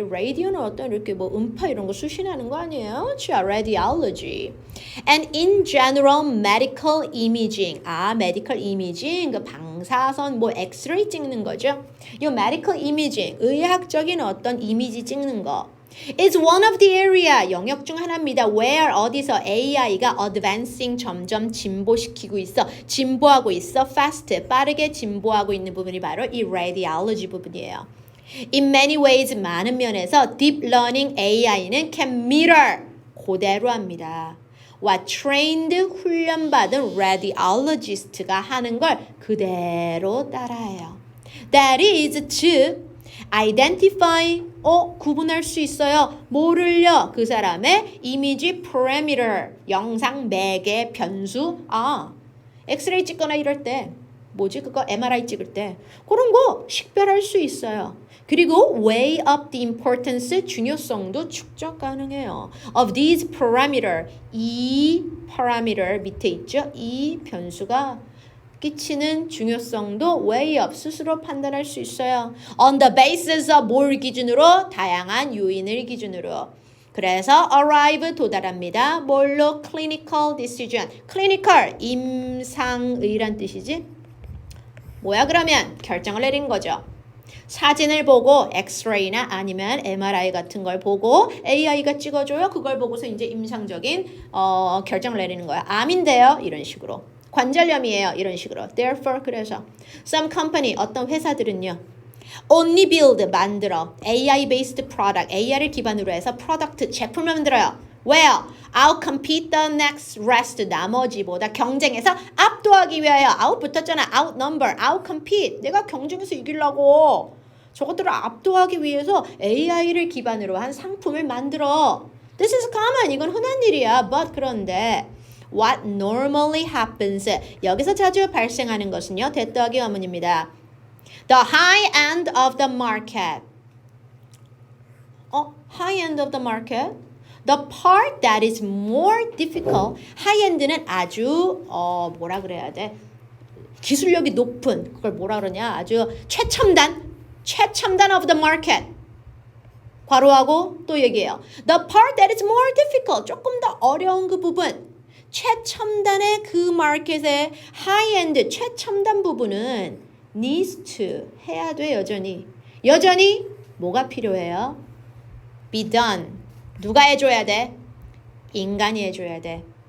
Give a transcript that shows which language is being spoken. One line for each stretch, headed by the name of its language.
Korean: radio는 어떤 이렇게 뭐 음파 이런 거 수신하는 거 아니에요? 자, radiology.
English: And in general medical imaging. medical imaging.
Korean: 그 방사선 뭐 엑스레이 찍는 거죠.
English: 이 medical imaging.
Korean: 의학적인 어떤 이미지 찍는 거.
English: It's one of the area
Korean: 영역 중 하나입니다. Where 어디서 AI가 advancing 점점 진보시키고 있어. 진보하고 있어. fast 빠르게 진보하고 있는 부분이 바로 이 radiology 부분이에요.
English: In many ways
Korean: 많은 면에서
English: deep learning AI는 can mirror
Korean: 그대로 합니다.
English: what trained
Korean: 훈련받은 radiologist가 하는 걸 그대로 따라해요.
English: That is to identify
Korean: 구분할 수 있어요. 뭐를요? 그 사람의 이미지 parameter 영상 매개 변수 엑스레이 찍거나 이럴 때 뭐지 그거 MRI 찍을 때 그런 거 식별할 수 있어요. 그리고
English: weigh up the importance
Korean: 중요성도 축적 가능해요.
English: of these parameter 이 parameter
Korean: 밑에 있죠. 이 변수가 끼치는 중요성도 weigh up 스스로 판단할 수 있어요.
English: on the basis of
Korean: 뭘 기준으로? 다양한 요인을 기준으로. 그래서 arrive 도달합니다.
English: 뭘로? clinical decision.
Korean: clinical 임상의란 뜻이지. 뭐야 그러면? 결정을 내린 거죠. 사진을 보고 엑스레이나 아니면 MRI 같은 걸 보고 AI가 찍어줘요. 그걸 보고서 이제 임상적인 결정을 내리는 거야. 암인데요. 이런 식으로. 관절염이에요. 이런 식으로.
English: Therefore, 그래서 some company,
Korean: 어떤 회사들은요.
English: only build, 만들어. AI-based product,
Korean: AI를 기반으로 해서 프로덕트, 제품을 만들어요. 왜요?
English: outcompete the next rest,
Korean: 나머지보다 경쟁에서 압도하기 위하여. out 붙었잖아. outnumber, outcompete. 내가 경쟁에서 이기려고. 저것들을 압도하기 위해서 AI를 기반으로 한 상품을 만들어.
English: This is common.
Korean: 이건 흔한 일이야.
English: But 그런데 what normally happens.
Korean: 여기서 자주 발생하는 것은요. that 더하기 원문입니다.
English: The high end of the market. high end of the market. The part that is more difficult.
Korean: high end는 아주 뭐라 그래야 돼? 기술력이 높은 그걸 뭐라 그러냐? 아주 최첨단
English: of the market.
Korean: 괄호하고 또 얘기해요.
English: The part that is more difficult.
Korean: 조금 더 어려운 그 부분. 최첨단의 그 마켓의 high-end 최첨단 부분은 needs to 해야 돼 여전히. 여전히 뭐가 필요해요?
English: be done.
Korean: 누가 해줘야 돼? 인간이 해줘야 돼.